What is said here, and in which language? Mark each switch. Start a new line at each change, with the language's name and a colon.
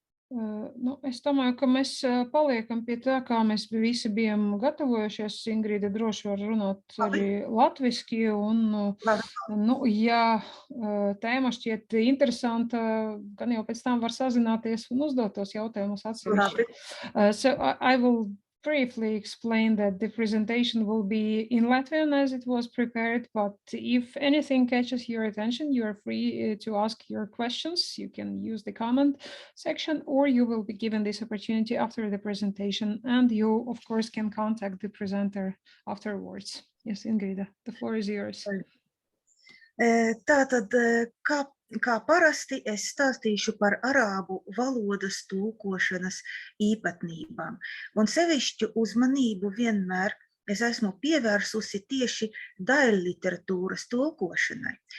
Latvian: Nu, es domāju, ka mēs paliekam pie tā, kā mēs visi bijām gatavojušies. Ingrīda droši var runāt arī latviski, un, nu, ja tēma šķiet interesanta, gan jau pēc tam var sazināties un uzdot tos jautājumus atsevišķi.
English: So I will briefly explain that the presentation will be in Latvian as it was prepared, but if anything catches your attention, you are free to ask your questions. You can use the comment section, or you will be given this opportunity after the presentation, and you, of course, can contact the presenter afterwards. Yes, Ingrida, the floor is yours.
Latvian: Tātad, kā parasti, es stāstīšu par arābu valodas tulkošanas īpatnībām. Un sevišķu uzmanību vienmēr es esmu pievērsusi tieši daļliteratūras tulkošanai.